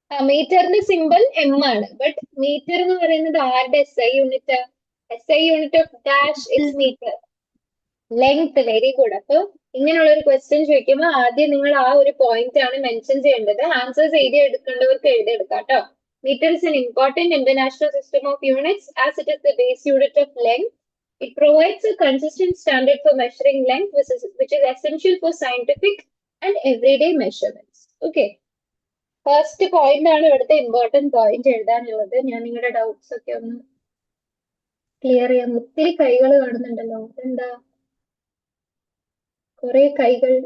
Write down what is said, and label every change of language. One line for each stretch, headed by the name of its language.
Malayalam: മീറ്ററിന്റെ simple M ആണ്. But metre എന്ന് പറയുന്നത് ആരുടെ SI unit?
English: SI unit of dash is metre.
Malayalam: Length. Very good. അപ്പൊ ഇങ്ങനെയുള്ള ഒരു ക്വസ്റ്റ്യൻ ചോദിക്കുമ്പോൾ ആദ്യം നിങ്ങൾ ആ ഒരു പോയിന്റ് ആണ് മെൻഷൻ ചെയ്യേണ്ടത്. ആൻസേഴ്സ് എഴുതി എടുക്കേണ്ടവർക്ക് എഴുതിയെടുക്കാം കേട്ടോ.
English: Meter is an important international system of units as it is the base unit of length. It provides a consistent standard for measuring length, which is essential for scientific and everyday measurements. Okay.
Malayalam: First point ആണ് ഇവിടുത്തെ important point എഴുതാനുള്ളത്. ഞാൻ നിങ്ങളുടെ doubts ഒക്കെ ഒന്ന് clear ചെയ്യാം. ഒത്തിരി കൈകൾ കാണുന്നുണ്ടല്ലോ, എന്താ കുറെ കൈകൾ?